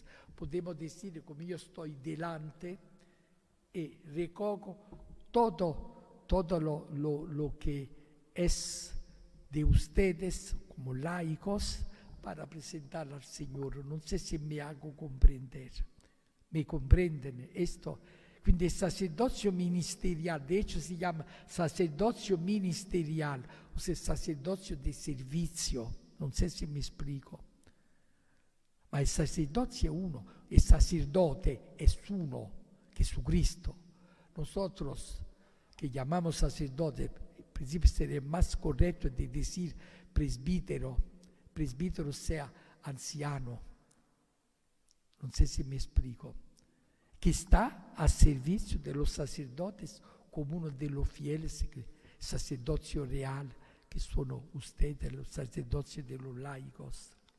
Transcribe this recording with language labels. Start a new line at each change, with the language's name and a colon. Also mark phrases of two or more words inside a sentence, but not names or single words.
Spanish: Podemos decir, como yo estoy delante y recojo todo lo que es de ustedes como laicos para presentarlo al Señor. No sé si me hago comprender. ¿Me comprenden esto?
Italian: Quindi il sacerdozio ministeriale,
Spanish: de hecho
Italian: si chiama sacerdozio ministeriale,
Spanish: o sea,
Italian: sacerdozio di servizio. Non so se mi explico. Ma il sacerdozio è uno, il sacerdote è uno, Jesucristo.
Spanish: Nosotros que llamamos sacerdote, en principio sería más correcto de decir presbítero. Presbítero sea anciano.
Italian: Non so se mi explico.
Spanish: Que está a servicio de los sacerdotes como uno de los fieles, sacerdocio real, que son ustedes, los sacerdocios de los laicos.